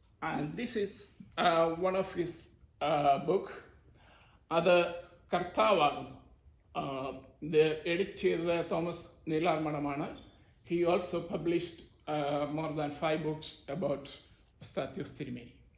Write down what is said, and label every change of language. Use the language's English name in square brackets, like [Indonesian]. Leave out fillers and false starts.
[English] And this is one of his book. [Malayalam] അത് കർത്താവാകുന്നു. ഇത് edit ചെയ്തത് Thomas നീലാർമണമാണ്. [English] He also published more than 5 books about Ostatios Tirimeni.